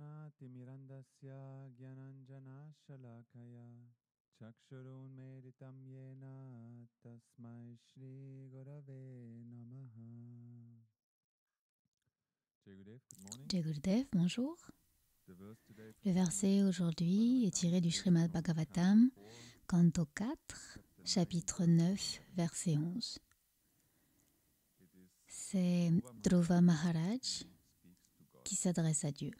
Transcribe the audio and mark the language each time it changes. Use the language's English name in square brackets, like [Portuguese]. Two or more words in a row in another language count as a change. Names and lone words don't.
[Sanskrit] तिमिरन्दस्य ज्ञानाञ्जनशलाकया चक्षुरुन्मीलितं येन तस्मै श्रीगुरवे नमः. [Hindi] Jai Gurudev, [French] bonjour. Le verset aujourd'hui est tiré du Srimad Bhagavatam, canto 4, chapitre 9, verset 11. C'est Dhruva Maharaj qui s'adresse à Dieu.